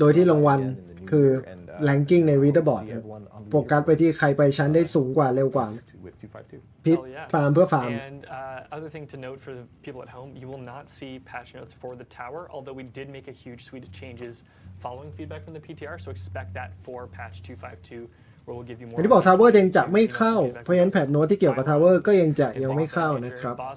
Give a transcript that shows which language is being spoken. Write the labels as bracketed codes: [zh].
[th] โดยที่รางวัลคือ ranking ใน leaderboard โฟกัสไปที่ใครไปชั้นได้สูงกว่าเร็วกว่าพิชฟาร์มเพื่อฟาร์ม [en] And other thing to note for the people at home, you will not see patch notes for the tower, although we did make a huge suite of changes following feedback from the PTR, so expect that for patch 252. [th] อย่างที่บอกทาวเวอร์ยังจะไม่เข้าเพราะฉะนั้นแพทโน้ตที่เกี่ยวกับทาวเวอร์ก็ยังไม่เข้านะครับ